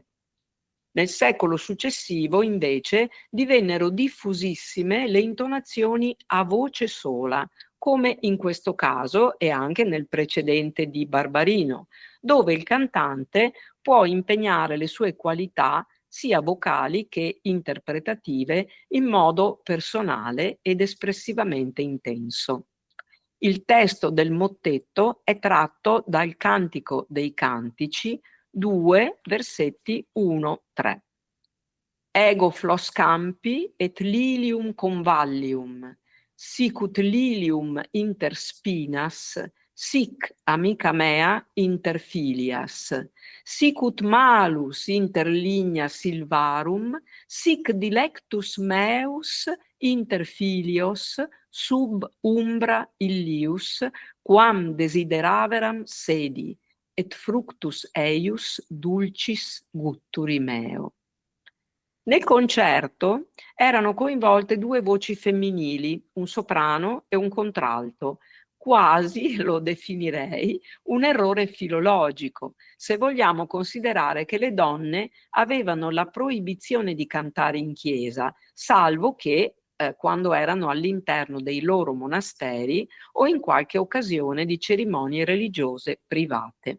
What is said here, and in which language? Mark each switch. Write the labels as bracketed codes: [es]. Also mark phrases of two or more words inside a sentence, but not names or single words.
[it] Nel secolo successivo, invece, divennero diffusissime le intonazioni a voce sola, come in questo caso e anche nel precedente di Barbarino, dove il cantante può impegnare le sue qualità sia vocali che interpretative in modo personale ed espressivamente intenso. Il testo del mottetto è tratto dal Cantico dei Cantici 2, versetti 1-3. [la] Ego flos campi et lilium convallium, sicut lilium inter spinas, sic amica mea inter filias, sicut malus inter ligna silvarum, sic dilectus meus inter filios sub umbra illius, quam desideraveram sedi, et fructus eius dulcis gutturi meo. [it] Nel concerto erano coinvolte due voci femminili, un soprano e un contralto, quasi, lo definirei, un errore filologico, se vogliamo considerare che le donne avevano la proibizione di cantare in chiesa, salvo che quando erano all'interno dei loro monasteri o in qualche occasione di cerimonie religiose private.